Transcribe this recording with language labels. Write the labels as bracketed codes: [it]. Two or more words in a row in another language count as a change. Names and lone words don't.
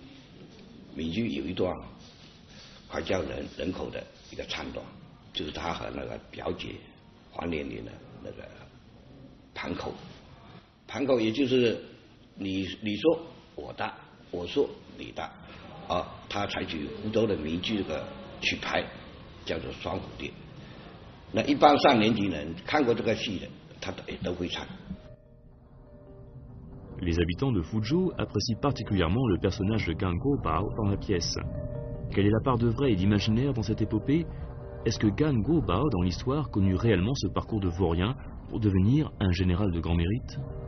[zh] 闽剧有一段快叫人口的一个唱段，就是他和那个表姐黄连莲的那个盘口，盘口也就是你说我大，我说你大，啊，他采取湖州的闽剧这个曲牌，叫做双蝴蝶。那一般上年级人看过这个戏的，他都会唱。 [fr] Les habitants de Fuzhou apprécient particulièrement le personnage de Gan Guobao dans la pièce. Quelle est la part de vrai et d'imaginaire dans cette épopée? Est-ce que Gan Guobao, dans l'histoire, connut réellement ce parcours de vaurien pour devenir un général de grand mérite?